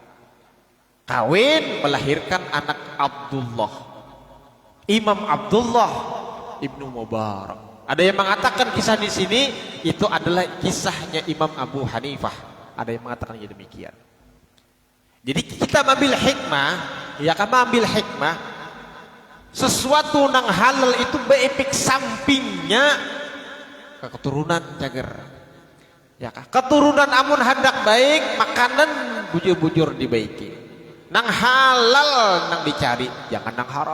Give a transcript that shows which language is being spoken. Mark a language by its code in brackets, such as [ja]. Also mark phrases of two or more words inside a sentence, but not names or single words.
[id] Kawin melahirkan anak Abdullah, Imam Abdullah Ibnu Mubarak. Ada yang mengatakan kisah di sini itu adalah kisahnya Imam Abu Hanifah. Ada yang mengatakan demikian. Jadi kita ambil hikmah, ya kan ambil hikmah. [bjn] Sesuatu nang halal itu beefek sampingnya ke keturunan jager. [id] Ya kan? [bjn] Keturunan amun hendak baik, makanan bujur-bujur dibaiki. Nang halal nang dicari, jangan nang haram.